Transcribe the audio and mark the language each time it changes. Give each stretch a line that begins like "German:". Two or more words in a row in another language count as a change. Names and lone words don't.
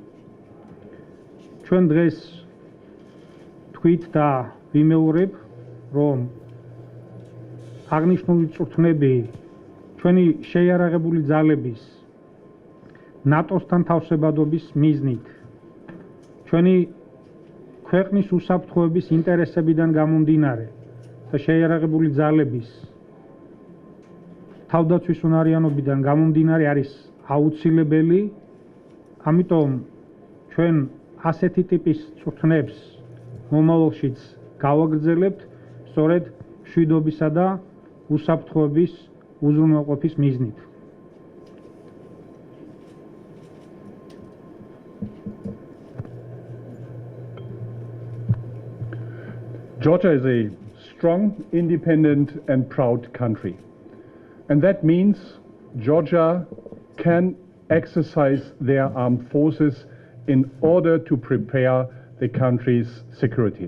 Georgian: ჩვენ დღეს თქვით და ვიმეორებ, რომ აღნიშნული წვრთნები ჩვენი შეიარაღებული ძალების ნატოსთან თავსებადობის მიზნით, ჩვენი ქვეყნის უსაფრთხოების ინტერესებიდან გამომდინარე და შეიარაღებული ძალების თავდაცვის უნარიანობიდან გამომდინარე არის აუცილებელი. ამიტომ ჩვენ ასეთი ტიპის წვრთნებს მომავალშიც გავაგრძელებთ სწორედ მშვიდობისა და უსაფრთხოების უზრუნველყოფის მიზნით.
English: Georgia is a strong, independent and proud country. And that means Georgia can exercise their armed forces in order to prepare the country's security.